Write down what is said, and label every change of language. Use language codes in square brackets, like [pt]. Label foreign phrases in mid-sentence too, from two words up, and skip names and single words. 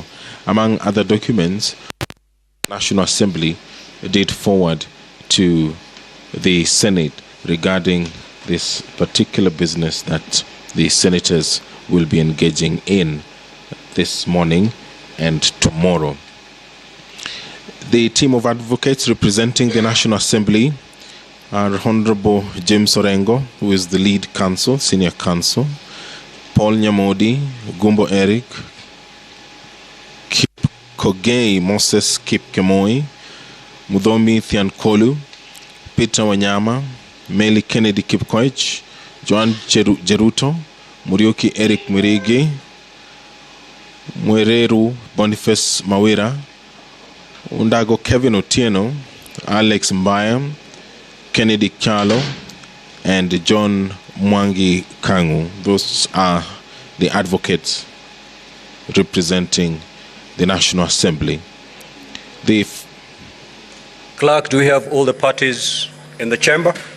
[en] Among other documents, the National Assembly did forward to the Senate regarding this particular business that the senators will be engaging in this morning and tomorrow. The team of advocates representing the National Assembly are Honorable James Orengo, who is the lead counsel, senior counsel, Paul Nyamodi, Gumbo Eric, Kip Kogei Moses Kip Kemoi, Mudhomi Thiankolu, Peter Wanyama, Meli Kennedy Kipkoech, Joan Jeruto, Murioki Eric Mirigi, Mwereru Boniface Mawira, Undago Kevin Otieno, Alex Mbaya, Kennedy Kyalo, and John Mwangi Kangu. Those are the advocates representing the National Assembly. The Clerk, do we have all the parties in the chamber?